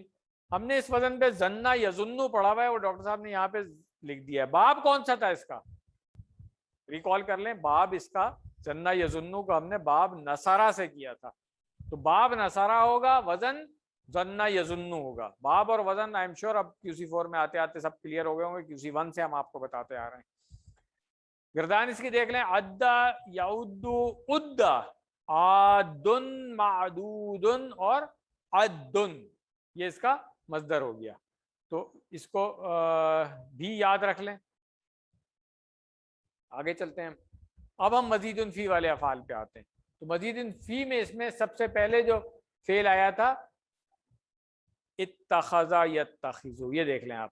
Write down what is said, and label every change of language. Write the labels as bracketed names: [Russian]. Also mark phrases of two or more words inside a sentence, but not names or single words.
[Urdu] ہم نے اس وزن پہ [Arabic] زنا یظنو [Urdu] پڑھا ہوا ہے, وہ ڈاکٹر صاحب نے یہاں پہ لکھ دیا ہے. باب کون سا تھا اس کا, ریکال کر لیں. باب اس کا [Arabic] زنا یظنو [Urdu] کو ہم نے باب نصارہ سے کیا تھا. تو باب نصارہ ہوگا, وزن [Arabic] ظَنَّ يَظُنُّ [Urdu] होगा। باب اور وزن [English] I am sure [Urdu] اب QC4 میں آتے آتے سب کلیئر ہو گئے ہوں گے، QC1 سے ہم آپ کو بتاتے آ رہے ہیں. گردان اس کی دیکھ لیں, [Arabic] عَدَّ يَعُدُّ عُدَّ، عادٌّ معدودٌ और अद्दुन, [Urdu] یہ اس کا مصدر ہو گیا. تو اس کو بھی یاد رکھ لیں. آگے چلتے ہیں. اب ہم [Arabic] مزیدٌ فی [Urdu] والے افعال پہ آتے ہیں۔ تو [Arabic] مزیدٌ فی [Urdu] میں اس میں سب سے پہلے جو فعل آیا تھا [Arabic] اِتَّخَذَ يَتَّخِذُ, [Urdu] یہ دیکھ لیں آپ.